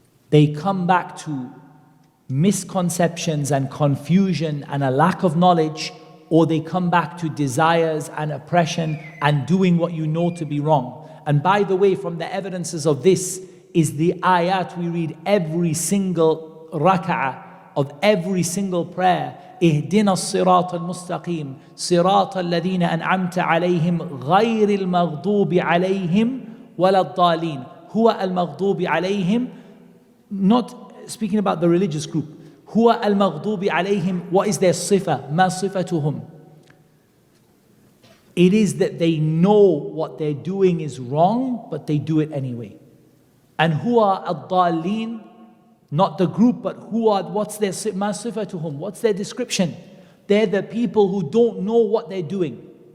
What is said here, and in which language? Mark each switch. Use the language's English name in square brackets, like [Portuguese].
[English] They come back to misconceptions and confusion and a lack of knowledge, or they come back to desires and oppression and doing what you know to be wrong. And by the way, from the evidences of this is the ayat we read every single rak'ah of every single prayer. [Arabic] اهدنا الصراط المستقيم صراط الذين أنعمت عليهم غير المغضوب عليهم ولا الضالين. هو المغضوب عليهم, [English] not speaking about the religious group. [Arabic] هو المغضوب عليهم, [English] what is their [Arabic] صفة? ما صفتهم? [English] It is that they know what they're doing is wrong, but they do it anyway. And who are ad-dallin? Not the group, but what's their sifatuhum? What's their description? They're the people who don't know what they're doing.